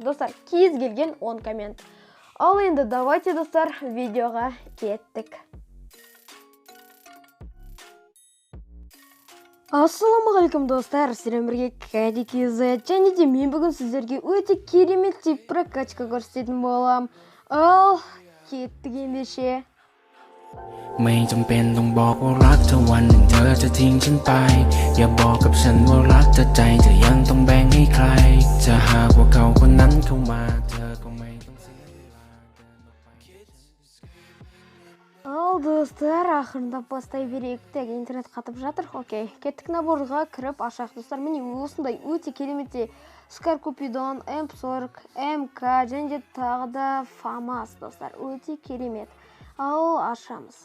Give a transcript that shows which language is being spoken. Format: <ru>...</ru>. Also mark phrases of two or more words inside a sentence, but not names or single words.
<kk>Достар, кез келген 10 коммент. Ал енді давайте, достар, видеоға кеттік. Ассаламағалейкум, достар, сіздермен бірге Кәди-KZ, және де мен бүгін сіздерге өте керемет</kk> <ru>тип прокачка</ru> <kk>көрсететін болам. Ал кеттік ендеше.</kk> <th>ไม่จำเป็นต้องบอกว่ารักเธอวันหนึ่งเธอจะทิ้งฉันไปอย่าบอกกับฉันว่ารักเธอใจจะยังต้องแบ่งให้ใครจะหากว่าเขาคนนั้นเข้ามาเธอก็ไม่ต้องเสียเวลาเดินออกไป</th> <kk>Ал достар, ақырындап бастай берейік. Тек интернет қатып жатыр. Окей, кеттік наборға кіріп ашақ, достар. Міне осындай өте кереметте Скар Купидон, М40, МК және де тағы да Фамас, достар. Өте керемет. Ал ашамыз.</kk>